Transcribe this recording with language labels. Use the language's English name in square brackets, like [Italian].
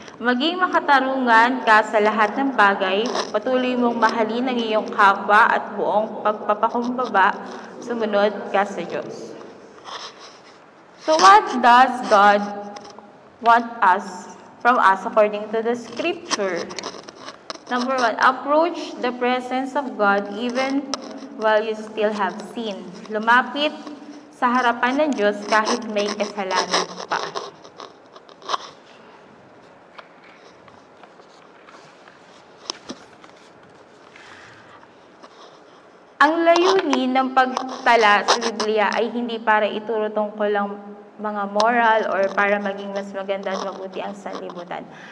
[Filipino] Maging makatarungan ka sa lahat ng bagay, patuloy mong mahalin ang iyong kapwa at buong pagpapakumbaba, sumunod ka sa Diyos. [English] So what does God want from us according to the scripture? Number 1, approach the presence of God even while you still have sin. [Filipino] Lumapit sa harapan ng Diyos kahit may kasalanan pa. Ang layunin ng pagtala sa Biblia ay hindi para ituro tungkol lang mga moral or para maging mas maganda at mabuti ang sanlibutan.